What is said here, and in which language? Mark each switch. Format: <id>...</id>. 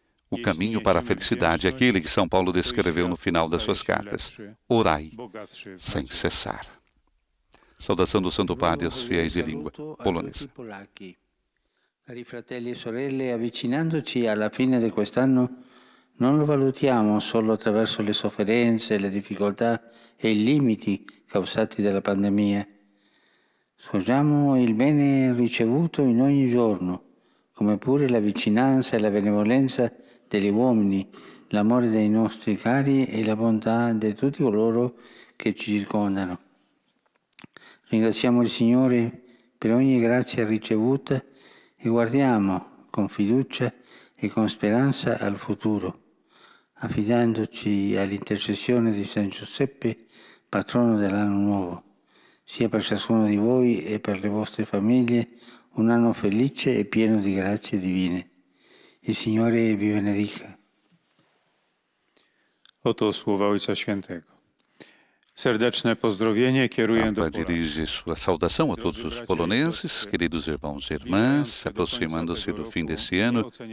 <pt>O caminho para a felicidade é aquele que São Paulo descreveu no final das suas cartas. Orai sem cessar. Saudação do Santo Padre aos fiéis de língua polonesa.</pt> <it>Cari fratelli e sorelle, avvicinandoci alla fine di quest'anno, non lo valutiamo solo attraverso le sofferenze, le difficoltà e i limiti causati dalla pandemia. Scogliamo il bene ricevuto in ogni giorno, come pure la vicinanza e la benevolenza degli uomini, l'amore dei nostri cari e la bontà di tutti coloro che ci circondano. Ringraziamo il Signore per ogni grazia ricevuta e guardiamo con fiducia e con speranza al futuro, affidandoci all'intercessione di San Giuseppe, patrono dell'anno nuovo, sia per ciascuno di voi e per le vostre famiglie un anno felice e pieno di grazie divine. Il Signore vi benedica.</it> <pl>Oto słowa Ojca Świętego. Serdeczne pozdrowienie kieruję do</pl> <pt>Papa dirige sua saudação a todos os poloneses, queridos irmãos e irmãs, aproximando-se do fim deste ano.</pt>